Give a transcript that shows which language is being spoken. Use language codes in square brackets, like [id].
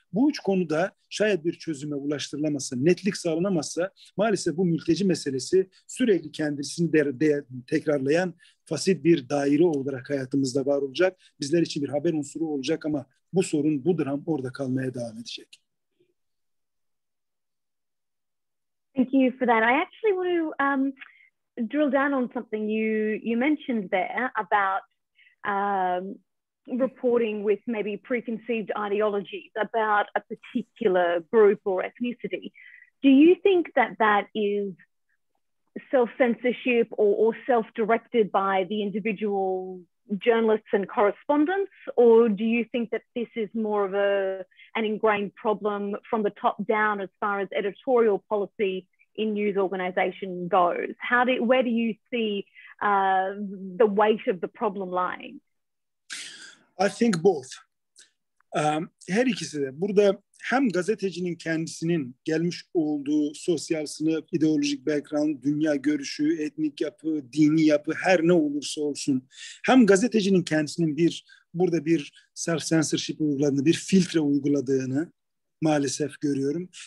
[tr] Bu üç konuda şayet bir çözüme ulaştırılamazsa, netlik sağlanamazsa maalesef bu mülteci meselesi sürekli kendisini tekrarlayan fasit bir daire olarak hayatımızda var olacak. Bizler için bir haber unsuru olacak ama bu sorun, bu dram orada kalmaya devam edecek. [en] Thank you for that. I actually want to drill down on something you mentioned there about reporting with maybe preconceived ideologies about a particular group or ethnicity. Do you think that that is self-censorship or self-directed by the individual journalists and correspondents, or do you think that this is more of an ingrained problem from the top down as far as editorial policy in news organization goes? Where do you see the weight of the problem lying? I think both. [tr] Her ikisi de. Burada hem gazetecinin kendisinin gelmiş olduğu sosyal sınıf, ideolojik background, dünya görüşü, etnik yapı, dini yapı her ne olursa olsun, hem gazetecinin kendisinin burada bir self-censorship uyguladığını, bir filtre uyguladığını maalesef görüyorum.